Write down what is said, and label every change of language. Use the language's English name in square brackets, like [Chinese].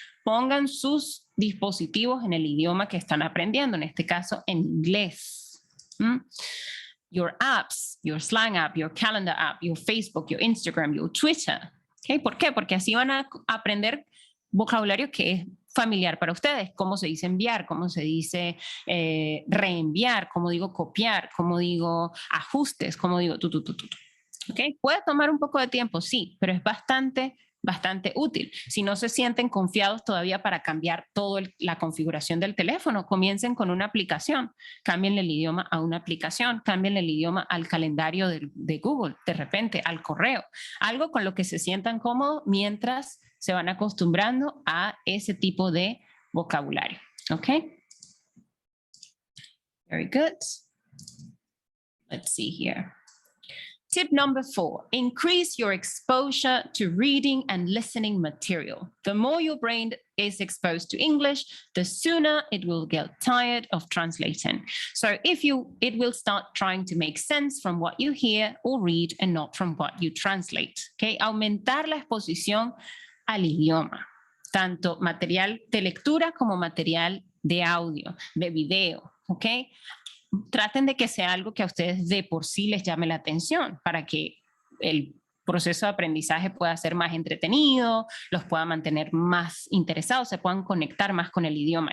[Spanish] Pongan sus dispositivos en el idioma que están aprendiendo, en este caso en inglés. [English] Your apps, your Slang app, your Calendar app, your Facebook, your Instagram, your Twitter. [Spanish] ¿Ok? ¿Por qué? Porque así van a aprender vocabulario que es familiar para ustedes, cómo se dice enviar, cómo se dice reenviar, cómo digo copiar, cómo digo ajustes, cómo digo ¿Okay? Puede tomar un poco de tiempo, sí, pero es bastante útil. Si no se sienten confiados todavía para cambiar toda la configuración del teléfono, comiencen con una aplicación, cámbienle el idioma a una aplicación, cámbienle el idioma al calendario de Google, de repente al correo, algo con lo que se sientan cómodos mientras se van acostumbrando a ese tipo de vocabulario. ¿Ok? [English] Very good. Let's see here. Tip number 4, increase your exposure to reading and listening material. The more your brain is exposed to English, the sooner it will get tired of translating. So it will start trying to make sense from what you hear or read and not from what you translate. Okay? [Spanish] Aumentar la exposición al idioma, tanto material de lectura como material de audio, de video, ¿ok? Traten de que sea algo que a ustedes de por sí les llame la atención para que el proceso de aprendizaje pueda ser más entretenido, los pueda mantener más interesados, se puedan conectar más con el idioma.